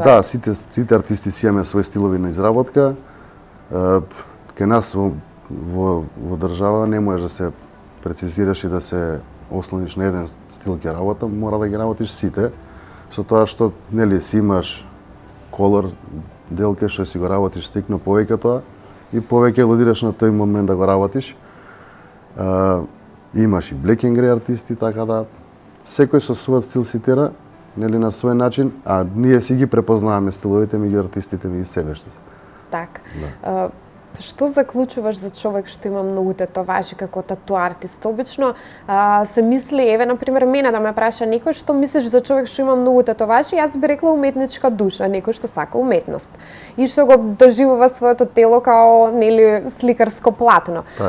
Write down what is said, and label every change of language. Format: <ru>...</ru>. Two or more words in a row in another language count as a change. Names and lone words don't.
<mk>Да, сите артисти си имаме свој стилови на изработка. Кај нас во држава не можеш да се прецизираш и да се ослониш на еден стил ќе работам, мора да ги работиш сите. Со тоа што, нели, си имаш колор делке што си го работиш стикно повеќе тоа и повеќе лудираш на тој момент да го работиш. Имаш и</mk> <en>black and grey</en> <mk>артисти, така да секој со својот стил си тера, нели, на свој начин, а ние си ги препознаваме стиловите меѓу артистите меѓу себе што се. Така. Да. Што заклучуваш за човек што има многу тетоважи како тату артист? Обично се мисли, еве, например, мене да ме праша некој што мислиш за човек што има многу тетоважи, јас би рекла уметничка душа, некој што сака уметност и што го доживува своето тело као, нели, сликарско платно.</mk>